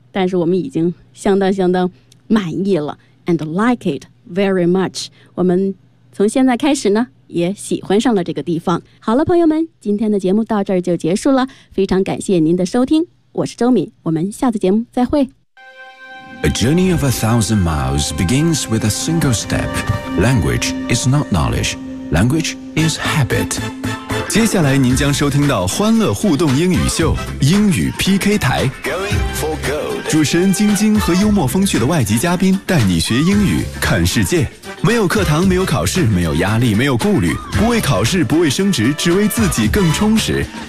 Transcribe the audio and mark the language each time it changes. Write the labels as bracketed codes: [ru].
[zh] 但是我们已经相当相当满意了 [en] and like it very much. [zh] 我们从现在开始呢，也喜欢上了这个地方。好了，朋友们，今天的节目到这儿就结束了。非常感谢您的收听，我是周敏，我们下次节目再会。 [en] A journey of 1,000 miles begins with a single step. Language is not knowledge. Language is habit. [zh] 接下来您将收听到欢乐互动英语秀，英语 PK 台。 [en] Going for gold. [zh] 主持人晶晶和幽默风趣的外籍嘉宾带你学英语，看世界。没有课堂，没有考试，没有压力，没有顾虑，不为考试，不为升职，只为自己更充实。